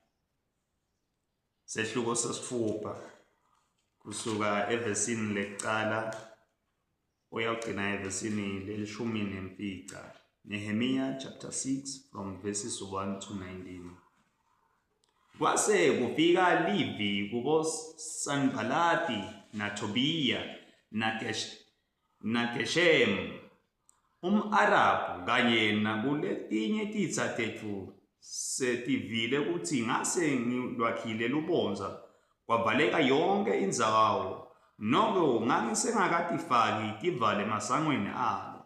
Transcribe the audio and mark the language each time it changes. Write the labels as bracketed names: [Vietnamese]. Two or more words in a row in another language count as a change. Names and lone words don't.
[Swati] sehluko sesitfupha kusuka evesini lekucala uyawugcina evesini lelishumi nemfica. [English] Nehemiya chapter 6 from verses 1 to 19. [Swati] Kwase kufika Livi kubo Sanbalati na Tobiya na Geshem Arabhu kanye nakuletinye titsa tetfu setivile kutsi ngase ngilwakhile lubonza kwavaleka yonke indzawo noko ngangisengakatifaki tivale masangweni alo.